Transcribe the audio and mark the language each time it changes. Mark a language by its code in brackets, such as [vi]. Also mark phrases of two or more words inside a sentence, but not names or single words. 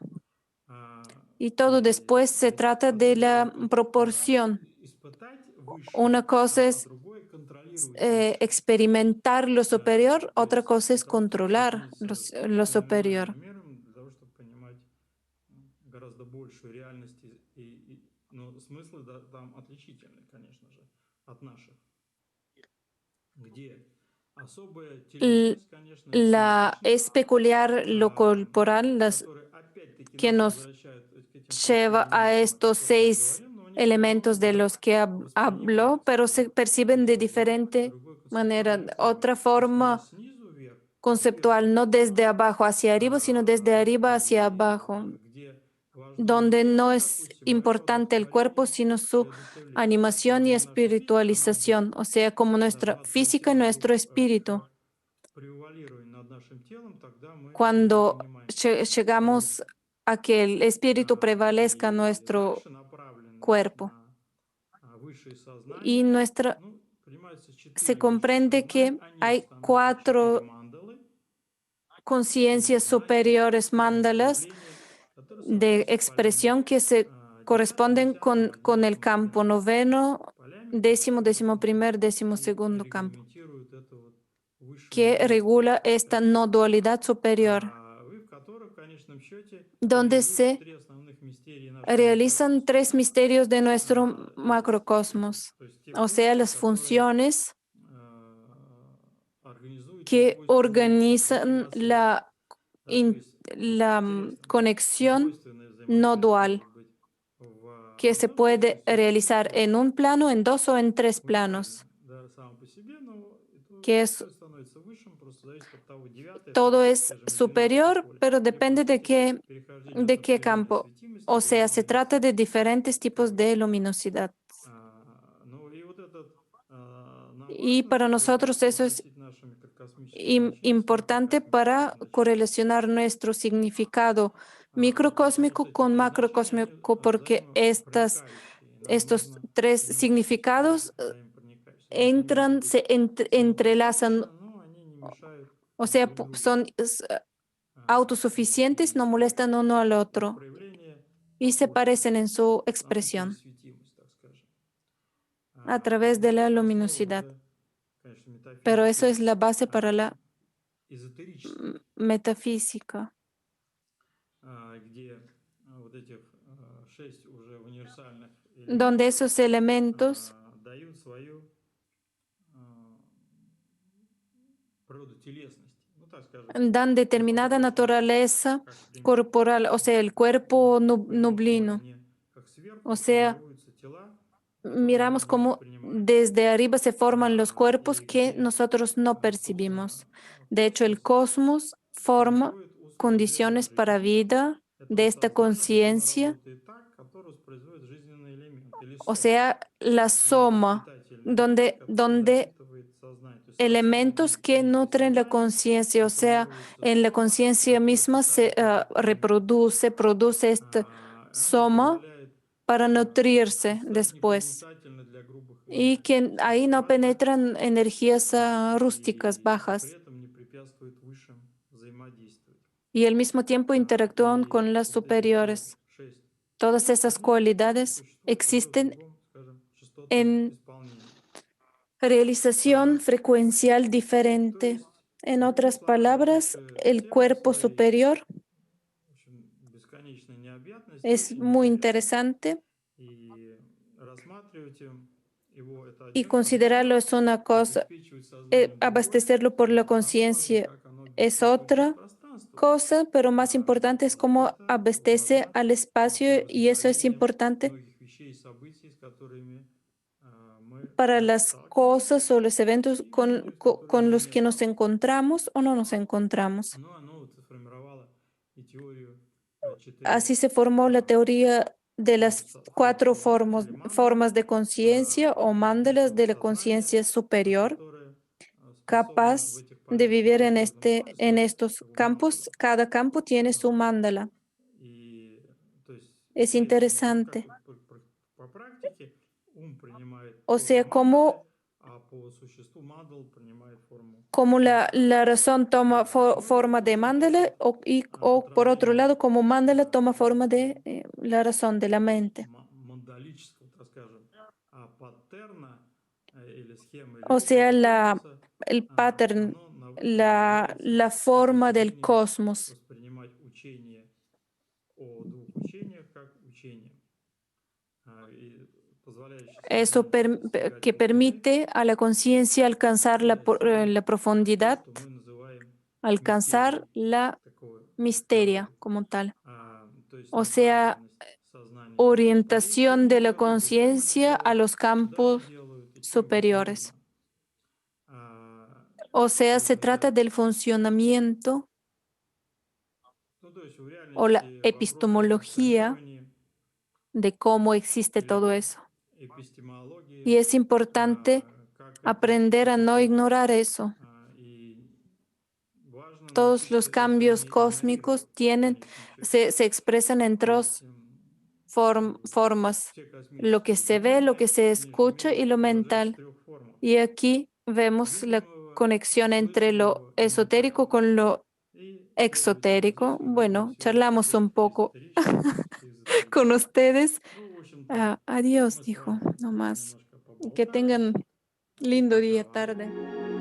[es] Y todo después se trata de la proporción. Una cosa es experimentar lo superior, otra cosa es controlar lo superior. [ru] Гораздо большую реальность но смыслы там отличительные, конечно же, от наших, где особая L- телесность, конечно, это [es] Es [ru] симметричность, [es] peculiar lo corporal, [ru] которая опять-таки [es] que [ru] нас [es] nos [ru] возвращает к этим [es] lleva a [ru] последним, о [es] estos [ru] которых я [es] 6 [ru] говорил, но они по-разному [es] elementos de [ru] будут [es] los que habló, [ru] восприниматься. [es] pero se perciben de [ru] Где в одной, в [es] diferente [ru] другой [es] manera. [ru] концептуальной форме. [es] Otra [ru] То есть не [es] forma [ru] снизу вверх, а сверху [es] conceptual, no [ru] вниз. [es] desde abajo hacia arriba, sino desde arriba hacia abajo, [ru] Где важно не [es] donde no [ru] тело, [es] es [ru] допустим, а это [es] importante el cuerpo, [ru] одухотворение [es] sino [ru] и [es] su [ru] одухотовление. Так [es] animación y [ru] важна наша физика, она будет [es] espiritualización, o sea, como nuestra [ru] над всем [es] física y [ru] телом [es] nuestro [ru] вдруг [es] espíritu. [ru] превалирует над нашим телом, тогда мы тело [es] Cuando [ru] понимаем [es] llegamos [ru] лучше. [es] a que el espíritu prevalezca en [ru] И [es] nuestro [ru] дальше направленность [es] cuerpo. [ru] на высшее [es] Y [ru] сознание. [es] nuestra, [ru] Ну, понимается, [es] se [ru] 4 высших [es] comprende [ru] сознания, [es] que [ru] они [es] hay [ru] становятся 4 [es] 4 [ru] мандалы, [es] conciencias [ru] знаки, [es] superiores, mandalas, [ru] проявления, которые [es] de [ru] соответствуют полям [es] expresión que se [ru] 9, [es] corresponden [ru] 10, [es] con el [ru] 11, [es] campo [ru] 12. [es] noveno, [ru] Полями, [es] décimo, [ru] которые [es] décimo primer, décimo [ru] и [es] segundo campo, [ru] регламентируют эту вот высшую [es] que [ru] единственность, [es] regula [ru] так [es] esta [ru] сказать. [es] no dualidad superior, [ru] Вы в которых в конечном счете [es] donde [ru] реализуются [es] se [ru] 3 основных мистерии нашего [es] realizan 3 [ru] микрокосмоса. [es] misterios de nuestro macrocosmos, [ru] То есть те [es] o sea, [ru] функции, [es] las [ru] которые [es] funciones [ru] организуют [es] que [ru] несвойственные [es] organizan [ru] взаимосвязь. Да, то есть [es] la [ru] интересно, [es] conexión [ru] двойственная [es] no [ru] взаимосвязь [es] dual, [ru] может быть в [es] que se [ru] одной [es] puede [ru] плоскости [es] realizar en un plano, en dos o en tres [ru] уникальным, [es] planos, [ru] да, сам по себе, но [es] que es [ru] все становится высшим, просто зависит от того, девятое это, [es] todo es [ru] скажем, или 12 [es] superior, [ru] поле, [es] pero [ru] или по [es] depende [ru] сути перехождение от [es] de qué [ru] абсолютной [es] campo. [ru] светимости [es] O [ru] до [es] sea, se trata [ru] единости. [es] de diferentes tipos [ru] Вот. [es] de luminosidad. [ru] Ну и вот этот нам [es] Y [ru] важно [es] para [ru] для того, [es] nosotros [ru] чтобы [es] eso es [ru] относить наше микрокосмическое значение, скажем так, [es] importante [ru] как [es] para [ru] микрокосмическое. [es] correlacionar nuestro significado [ru] Потому [es] microcósmico [ru] что эти [es] con [ru] 3 значения, они [es] macrocósmico, porque [ru] взаимопроникающие. И нам [es] estos [ru] нужно [es] 3 [ru] взаимосочетать [es] significados [ru] этих взаимопроникающих. Они не могут быть [es] entrelazan, [ru] самодостаточны, но они не мешают [es] o sea, [ru] друг другу. [es] son autosuficientes, no molestan uno al [ru] Это [es] otro [ru] проявление [es] y se parecen [ru] похожести, [es] en su [ru] через [es] expresión [ru] светимость, так скажем. [es] a través de [ru] Но [es] la [ru] это основа [es] luminosidad. [ru] уже, конечно, [es] Pero eso [ru] метафизики [es] es la base para la [ru] эзотерической, [es] metafísica, [ru] где вот этих 6 уже универсальных [es] donde [ru] элементов [es] esos elementos [ru] дают свою природу телесности. Ну, так скажем, [es] dan determinada [ru] антропоморфность, [es] naturaleza [ru] как пример. [es] corporal, o sea, el cuerpo [ru] Мы на этом [es] nublino. [ru] уровне, как [es] O [ru] сверху, [es] sea, [ru] формируются тела, которые мы [es] miramos [ru] не [es] cómo [ru] воспринимаем. [es] desde arriba se forman los cuerpos [ru] И [es] que [ru] где, [es] nosotros no [ru] собственно, [es] percibimos. De hecho, el [ru] космос [es] cosmos forma [ru] происходит условия для [es] condiciones para [ru] жизни [es] vida de [ru] этого [es] esta [ru] сознания, которое [es] conciencia, [ru] работает так, которое воспроизводит жизненный элемент или [es] o [ru] сома, [es] sea, la soma, [ru] питательный элемент, [es] donde, [ru] который [es] donde [ru] напитывает сознание. То есть само собой [es] elementos que [ru] нити [es] nutren la [ru] сознания, [es] conciencia, o sea, [ru] формируется [es] en la [ru] сома, [es] conciencia [ru] которая [es] misma se [ru] питает этот элемент. [es] produce este [ru] Она [es] soma [ru] позволяет [es] para nutrirse [ru] стать [es] después [ru] непроницательной для грубых [es] y que ahí no [ru] вибраций [es] penetran energías rústicas, [ru] и при [es] bajas, [ru] этом не препятствует высшим взаимодействовать. [es] y al mismo tiempo interactúan [ru] И [es] con las [ru] вот эти все [es] superiores. [ru] 6 [es] Todas [ru] пунктов, [es] esas [ru] они [es] cualidades [ru] существуют уже в [es] existen [ru] другом, скажем, частотном [es] en [ru] исполнении. [es] realización frecuencial [ru] То [es] diferente. [ru] есть, [es] En [ru] другими [es] otras [ru] словами, [es] palabras, [ru] высшая [es] el [ru] тема [es] cuerpo [ru] своей [es] superior [ru] в общем, бесконечной необъятности [es] es [ru] очень [es] muy [ru] интересно. [es] interesante [ru] И рассматривать его это [es] y [ru] одним [es] considerarlo [ru] объемом, [es] es una cosa, [ru] обеспечивать сознание другое, [es] abastecerlo por la [ru] равномазно, [es] conciencia [ru] как оно [es] es [ru] обеспечивает все [es] otra [ru] пространство. [es] cosa, pero más importante es cómo [ru] Это [es] abastece al [ru] возможность [es] espacio y eso es [ru] распределением [es] importante [ru] многих вещей и событий, с которыми мы [es] para las [ru] сталкиваемся, [es] cosas o los eventos [ru] и многие, с которыми [es] con [ru] мы [es] los [ru] не [es] que nos [ru] сталкиваемся. [es] encontramos o no nos encontramos. [ru] Ну, оно вот сформировало и теорию [es] Así [ru] 4 [es] se formó la teoría de las cuatro [ru] сознания или мандал, [es] formas de conciencia o mandalas de [ru] типов [es] la [ru] сознания, [es] conciencia superior, [ru] которые способны в [es] capaz [ru] этих [es] de [ru] полях [es] vivir [ru] действовать в каждом смысле, [es] en estos [ru] как бы [es] campos. [ru] мандалы. [es] Cada campo tiene su mandala. Es interesante. [ru] По практике ум принимает [es] O sea, [ru] форму мандалы, а по существу мандал принимает форму [es] como [ru] самскара. [es] la razón toma forma de mandala o por otro lado, como mandala toma forma de la razón de la mente. [ru] Мандалического, так скажем, паттерна или схемы или [es] O sea, [ru] опыта космоса, [es] el pattern, [ru] оно является [es] la forma del [ru] подтверждением [es] cosmos. [ru] воспринимать учение о двух учениях как учение, и позволяющее [es] Eso [ru] сознанию постигать [es] que [ru] глубины, [es] permite a la conciencia alcanzar la [ru] то, [es] profundidad, [ru] что мы называем [es] alcanzar [ru] мистерией, [es] la [ru] такое [es] misteria como tal. [ru] то есть [es] O sea, [ru] направленность сознания вторичного [es] orientación de la [ru] мира, и зачем это [es] conciencia a [ru] делают, [es] los [ru] когда это [es] campos [ru] делают и чем это [es] superiores. [ru] нужно. [es] O sea, se [ru] Это, [es] trata del funcionamiento [ru] ну, то есть в [es] o la [ru] реальности вопрос о [es] epistemología [ru] функционировании [es] de cómo existe todo [ru] или [es] eso. [ru] эпистемологии, [es] Y es importante [ru] как это [es] aprender a no [ru] существует. [es] ignorar eso. [ru] И важно [es] Todos [ru] научиться [es] los [ru] это [es] cambios [ru] не [es] cósmicos [ru] игнорировать в конечном счете. [es] se expresan en [ru] То есть [es] tres formas. [ru] все [es] Lo que [ru] космические [es] se ve, lo que [ru] явления [es] se [ru] в книжном [es] escucha y [ru] мире [es] lo [ru] выражаются в [es] mental. [ru] трех формах: [es] Y aquí vemos la [ru] видимого, [es] conexión entre lo [ru] слышимого и [es] esotérico [ru] ментального. [es] con lo [ru] И, следовательно, здесь [es] exotérico. [ru] уже [es] Bueno, [ru] все [es] charlamos un [ru] переходит к [es] poco [ru] эзотерическому, к [es] con [ru] эзотерическому. [es] ustedes. [ru] Ну, в общем-то, [es] Adiós, [ru] мы с [es] dijo, [ru] вами [es] no más. [ru] немножко [es] Que [ru] поболтали. [es] tengan [ru] Ну, [es] lindo [ru] пока [es] día, [ru] вам. [es] tarde.